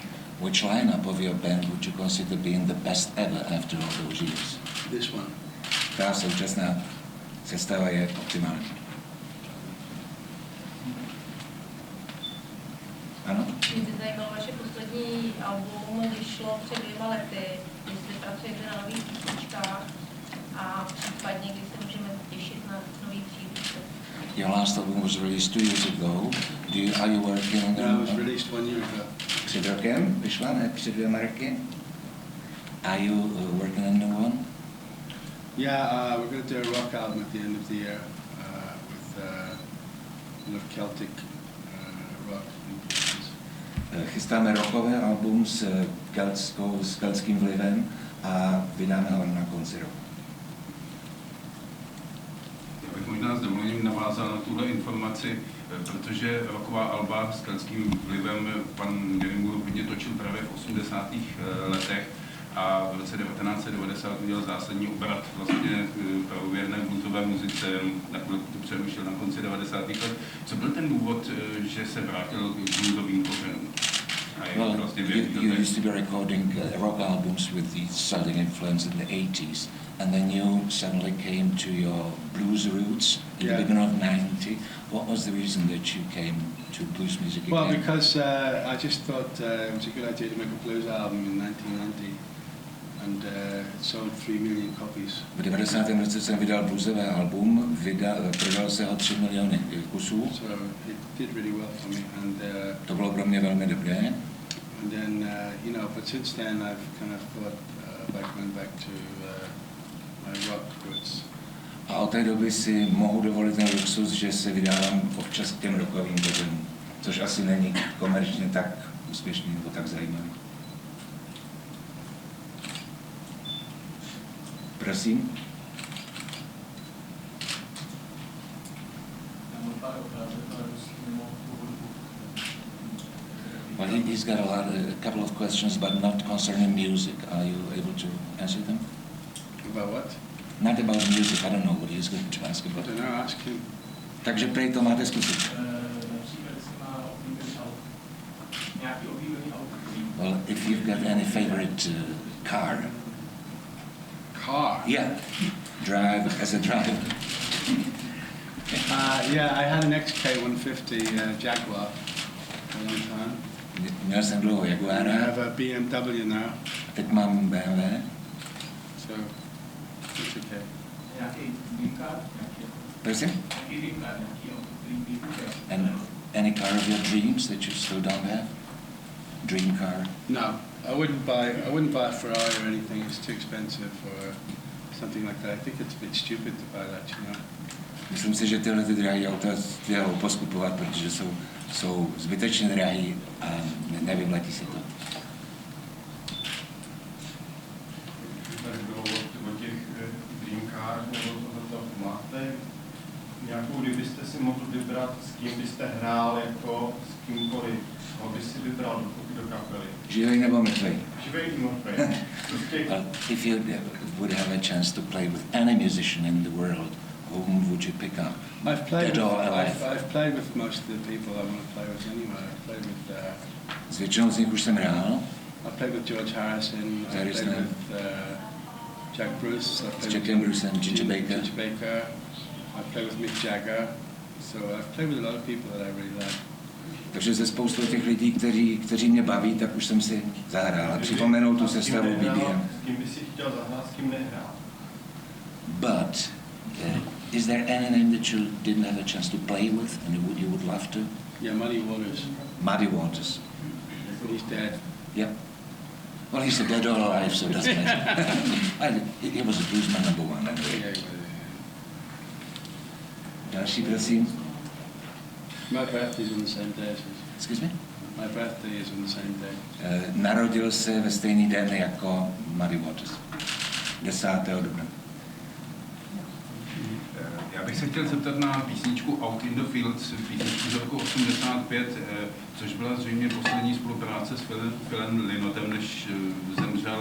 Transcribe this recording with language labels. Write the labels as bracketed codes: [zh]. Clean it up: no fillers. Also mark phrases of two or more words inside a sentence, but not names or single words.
[en] Which lineup of your band would you consider being the best ever after all those years? This one. [cs] Ta současná sestava je optimální. Ano? Mě by zajímalo vaše poslední album, vyšlo před 2 lety, jestli pracujete na nových písničkách a případně, kdy se můžeme těšit na nový příběh. [en] Your last album was released 2 years ago. Are you working on No, it was released 1 year ago. [cs] Před rokem vyšla, ne? Před 2 roky. [en] Are you working on a new one? Yeah, we're going to do a rock album at the end of the year with Celtic rock influences. [cs] Chystáme rockové album s keltským vlivem a vydáme ho na konci roku. Já bych možná s dovolením navázal na tuhle informaci, protože rocková alba s keltským vlivem pan Gary hodně točil právě v 80. letech a v roce 1990 udělal zásadní obrat vlastně pravověrné bluesové muzice, na chvilku to přerušil na konci 90. let. Co byl ten důvod, že se vrátil k bluesovým kořenům? [en] Well, you used to be recording rock albums with the Celtic influence in the 80s, and then you suddenly came to your blues roots in the beginning of 90. What was the reason that you came to blues music again? Well, because I just thought it was a good idea to make a blues album in 1990, and it sold 3 million copies. [cs] V 90. roce jsem vydal bluesové album, prodal se ho 3 miliony kusů. [en] So it did really well for me, and [cs] to bylo pro mě velmi dobré. [en] And then, but since then I've kind of thought about going back to my rock roots. [cs] A od té doby si mohu dovolit ten luxus, že se vydávám občas k těm rockovým kořenům, což asi není komerčně tak úspěšný nebo tak zajímavý. Prosím. [en] Well, he's got a couple of questions, but not concerning music. Are you able to answer them? About what? Not about music. I don't know what he's going to ask about. I don't know, ask him. [cs] Takže prej to máte zkusit. [en] Well, if you've got any favorite car. Car? Yeah. Drive as a driver. Yeah, I had an XK150 Jaguar for a long time. [cs] Měl jsem dlouho Jaguara. [en] I have a BMW now. [cs] A teď mám BMW. [en] So, it's okay. [cs] Prosím? [en] And any car of your dreams that you still don't have? Dream car? No, I wouldn't buy a Ferrari or anything. It's too expensive or something like that. I think it's a bit stupid to buy that, you know. [cs] Myslím si, že tyhle drahé auta chtěl poskupovat, protože jsou zbytečně drahý a nevyplatí se to. máte nějakou, kdybyste si mohl vybrat, s kým byste hrál jako s kýmkoliv, koho by si vybral do kapely? Živej nebo mrtvej? Živej nebo mrtvej. [en] Well, if you would have a chance to play with any musician in the world, whom would you pick up? Dead or alive? I've played with most of the people I want to play with anyway. I've played with... [cs] S většinou z nich už jsem hrál. [en] I played with George Harrison. I played with Jack Bruce. I played [cs] Jackem Brucem, Ginger Baker. [en] I played with Mick Jagger. So I've played with a lot of people that I really like. [cs] Takže ze spoustu těch lidí, kteří mě baví, tak už jsem si zahrál. A připomenou tu sestavu BBM. S kým by si chtěl zahrát, s kým nehrál? [en] But is there any name that you didn't have a chance to play with and you would love to? Yeah, Muddy Waters. Muddy Waters. He's dead. Yep. Well, he's dead or alive, so it doesn't matter. He was a bluesman number one. [cs] Další, prosím. [en] My birthday is on the same day as his. Excuse me? My birthday is on the same day. [cs] Narodil se ve stejný den jako Muddy Waters. 10. dubna. Já bych se chtěl zeptat na písničku Out in the Fields, písničku z roku 85, což byla zřejmě poslední spolupráce s Philem Lynottem, než zemřel.